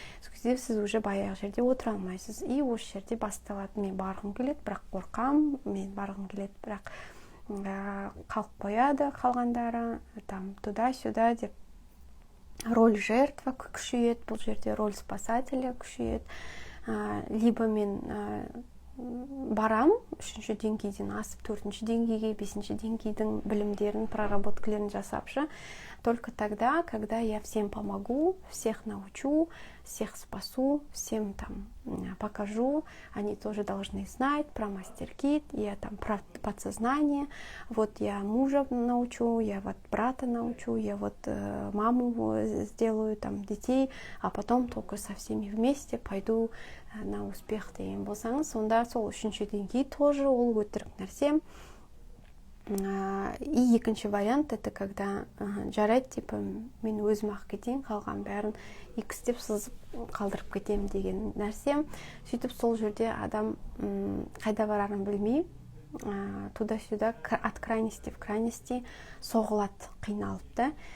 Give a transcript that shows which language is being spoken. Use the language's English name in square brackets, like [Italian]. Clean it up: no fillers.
[Kazakh] Сол кезде сіз уже баяғы жерде отыра алмайсыз, и осы жерде басталады, мен барғым келеді, бірақ қорқам, мен барғым келеді, бірақ қалып қояды қалғандары, [Russian] там туда-сюда [Kazakh] деп [Russian] роль жертва [Kazakh] күшейеді, бұл жерде [Russian] роль спасателя [Kazakh] күшейеді. Либо мен барам, 3-ші деңгейден асып 4-ші деңгейге, 5-ші деңгейдің білімдерін, проработкалерін жасапшы. [Russian] Только тогда, когда я всем помогу, всех научу, всех спасу, всем там покажу, они тоже должны знать про мастер-кит, я там про подсознание, вот я мужа научу, я вот брата научу, я вот маму сделаю, там детей, а потом только со всеми вместе пойду на успех [Kazakh] деген болсаңыз, сонда сол 3-ші деңгей [Russian] тоже [Kazakh] ол өтірік нәрсе. И екінші вариант, [Russian] это когда [Kazakh] жарайды, типа, мен өзім ақ кетейін, қалған бәрін икістеп сызып қалдырып кетем деген нәрсе. Сөйтіп сол жерде адам қайда барарын білмей, туда-сюда, [Russian] от крайности в крайности [Kazakh] соғылады, қиналып та.